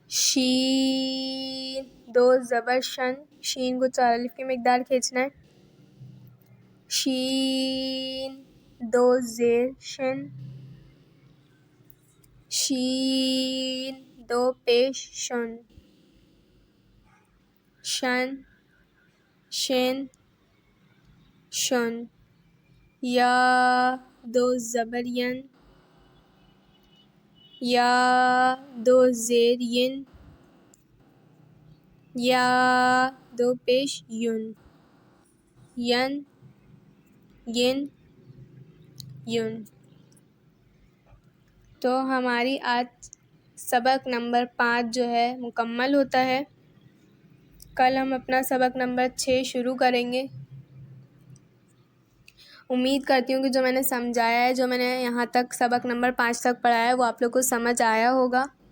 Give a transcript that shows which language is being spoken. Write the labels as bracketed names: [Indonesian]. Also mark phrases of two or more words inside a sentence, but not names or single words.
[Urdu] شین، دو زبر شن، شین کو 4 الف کی مقدار کھینچنا ہے. شین، دو زیر شن، شین، دو پیش شن، شن، شن، شن. یا، دو زبر ین، یا، دو زیر ین، یا، دو پیش یون، ین، ین، یون. تو ہماری آج سبق نمبر 5 جو ہے مکمل ہوتا ہے. کل ہم اپنا سبق نمبر 6 شروع کریں گے. امید کرتی ہوں کہ جو میں نے سمجھایا ہے، جو میں نے یہاں تک سبق نمبر 5 تک پڑھایا ہے، وہ آپ لوگ کو سمجھ آیا ہوگا.